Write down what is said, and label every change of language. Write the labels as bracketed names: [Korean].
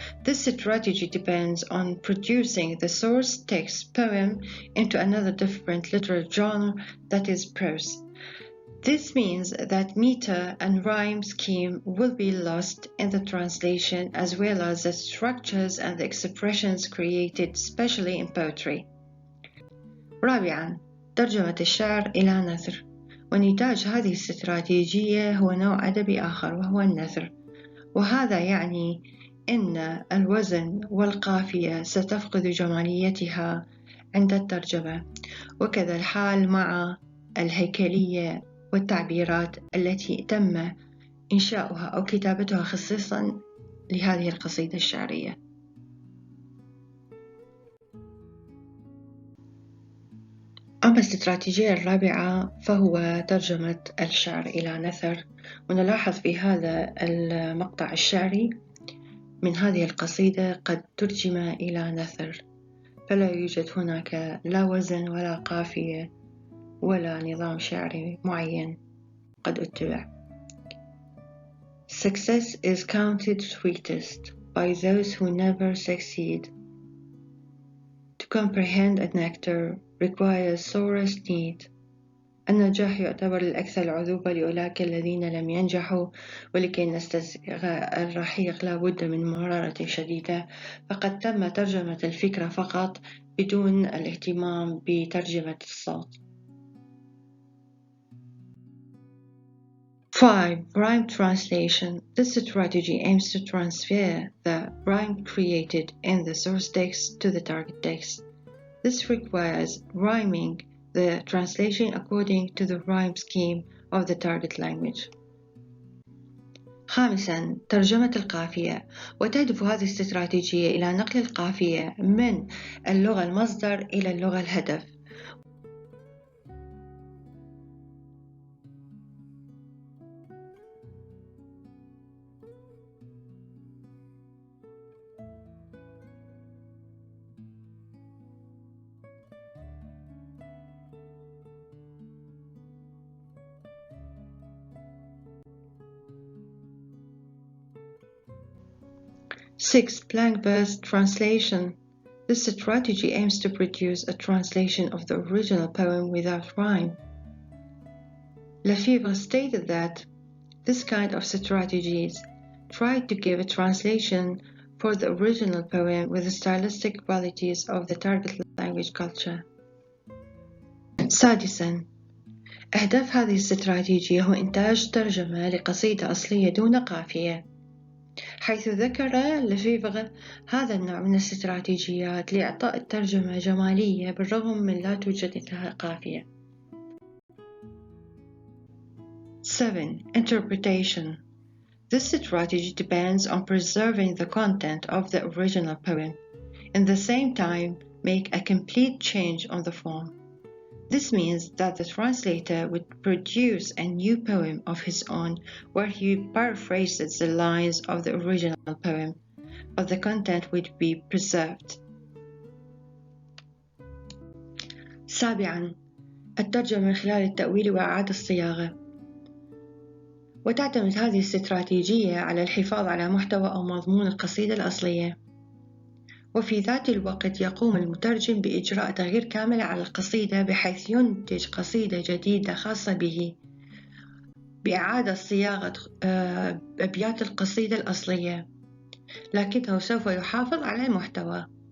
[English] This strategy depends on producing the source text poem into another different literary genre, that is prose. This means that meter and rhyme scheme will be lost in the translation, as well as the structures and the expressions created especially in poetry. [Arabic] رابعاً، ترجمة الشعر إلى نثر. ونتاج هذه الاستراتيجية هو نوع أدبي آخر وهو النثر، وهذا يعني أن الوزن والقافية ستفقد جماليتها عند الترجمة، وكذا الحال مع الهيكلية والتعبيرات التي تم إنشاؤها أو كتابتها خصيصا لهذه القصيدة الشعرية. أما الاستراتيجية الرابعة فهو ترجمة الشعر إلى نثر، ونلاحظ في هذا المقطع الشعري من هذه القصيدة قد ترجم إلى نثر، فلا يوجد هناك لا وزن ولا قافية ولا نظام شعري معين قد اتبع. [English] Success is counted sweetest by those who never succeed. To comprehend a nectar requires sorest need. [Arabic] النجاح يعتبر الأكثر عذوبة لأولئك الذين لم ينجحوا، ولكي نستسيغ الرحيق لا بد من مرارة شديدة، فقد تم ترجمة الفكرة فقط بدون الاهتمام بترجمة الصوت. [English] 5. Rhyme translation. This strategy aims to transfer the rhyme created in the source text to the target text. This requires rhyming the translation according to the rhyme scheme of the target language. [Arabic] 5. ترجمة القافية. وتهدف هذه الاستراتيجية إلى نقل القافية من اللغة المصدر إلى اللغة الهدف. [English] Six. Blank verse translation. This strategy aims to produce a translation of the original poem without rhyme. Lefievre stated that this kind of strategies tried to give a translation for the original poem with the stylistic qualities of the target language culture. [Arabic] سادساً، أهداف هذه الاستراتيجية هو إنتاج ترجمة لقصيدة أصلية دون قافية، حيث ذكر لفيفغ هذا النوع من الاستراتيجيات لإعطاء الترجمة جمالية بالرغم من لا توجد لها قافية. [English] 7. Interpretation. This strategy depends on preserving the content of the original poem, and at the same time make a complete change on the form. This means that the translator would produce a new poem of his own where he paraphrases the lines of the original poem, but the content would be preserved. [Arabic] 7. الترجمة من خلال التأويل وإعادة الصياغة. وتعتمد هذه الاستراتيجية على الحفاظ على محتوى أو مضمون القصيدة الأصلية، وفي ذات الوقت يقوم المترجم بإجراء تغيير كامل على القصيدة بحيث ينتج قصيدة جديدة خاصة به بإعادة صياغة أبيات القصيدة الأصلية، لكنه سوف يحافظ على المحتوى.